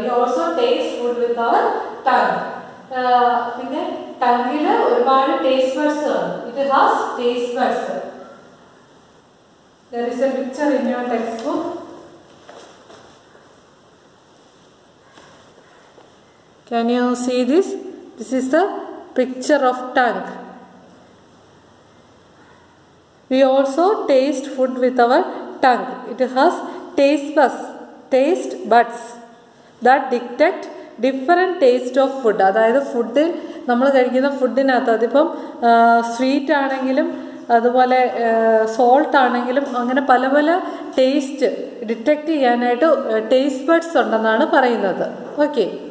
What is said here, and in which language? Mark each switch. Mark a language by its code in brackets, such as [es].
[en] We also taste food with our tongue. [ml] പിന്നെ ടങ്ങിൽ ഒരുപാട് taste buds ആണ്. [en] It has taste buds. There is a picture in your textbook. Can you see this? This is the picture of tongue. We also taste food with our tongue. It has taste buds that detect different taste of food. [ml] അതായത് food നമ്മൾ കഴിക്കുന്ന ഫുഡിനകത്ത് അതിപ്പം sweet ആണെങ്കിലും അതുപോലെ salt ആണെങ്കിലും അങ്ങനെ പല പല ടേസ്റ്റ് ഡിറ്റക്റ്റ് ചെയ്യാനായിട്ട് ടേസ്റ്റ് ബഡ്സ് ഉണ്ടെന്നാണ് പറയുന്നത്. ഓക്കെ.